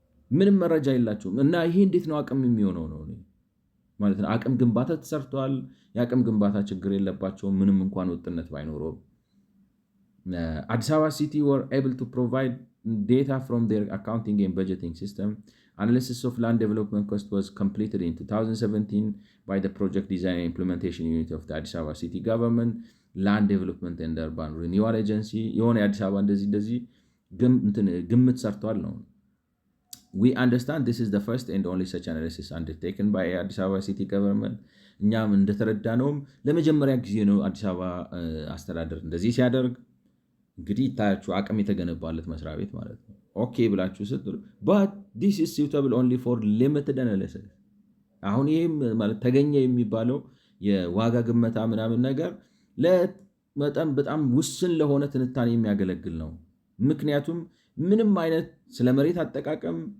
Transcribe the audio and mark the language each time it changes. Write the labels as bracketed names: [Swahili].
[Amharic] ምንም መረጃ የላቸውም። እና ይሄ እንዴት ነው አቅም የሚሆነው ነው ማለት ነው። አቅም ግንባታ ተሰርቷል። የአቅም ግንባታ ችግር የለባቸውም ምንም እንኳን ወጥነት ባይኖረው። አዲስ አበባ ሲቲ [English] were able to provide data from their accounting and budgeting system. Analysis of land development cost was completed in 2017 by the project design and implementation unit of the Addis Ababa city government land development and urban renewal agency [Amharic] የሆነ የአዲስ አበባ እንደዚህ ግምት ሰርቷል ነው። [English] We understand this is the first and only such analysis undertaken by Addis Ababa city government. [Amharic] እኛም እንደተረዳነውም ለመጀመሪያ ጊዜ ነው አዲስ አበባ አስተዳደር እንደዚህ ሲያደርግ። እንግዲህ ይታያችሁ አቅም የተገነባለት መስሪያ ቤት ማለት ነው። ኦኬ ብላችሁ ስትሉ [English] but this is suitable only for limited analysis። [Amharic] አሁን ይሄም ማለት ተገኘ የሚባለው የዋጋ ግመታ ምናምን ነገር ለመጠን በጣም ውስን ለሆነ ትንታኔ የሚያገለግል ነው። ምክንያቱም ምንም አይነት ስለ መሬት አጠቃቀም